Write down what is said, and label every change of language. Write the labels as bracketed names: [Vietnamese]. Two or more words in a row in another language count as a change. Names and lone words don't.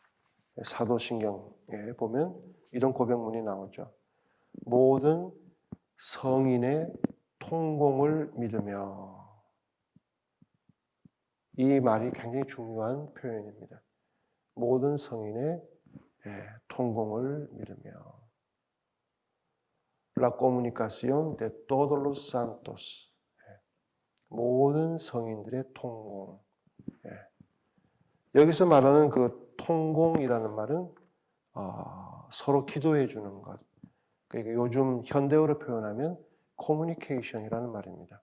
[Korean] 사도신경에 보면 이런 고백문이 나오죠. 모든 성인의 통공을 믿으며. 이 말이 굉장히 중요한 표현입니다. 모든 성인의 통공을 믿으며. [Spanish] La comunicación de todos los santos. [Korean] 모든 성인들의 통공. 여기서 말하는 그 통공이라는 말은 서로 기도해 주는 것. 그러니까 요즘 현대어로 표현하면 communication이라는 말입니다.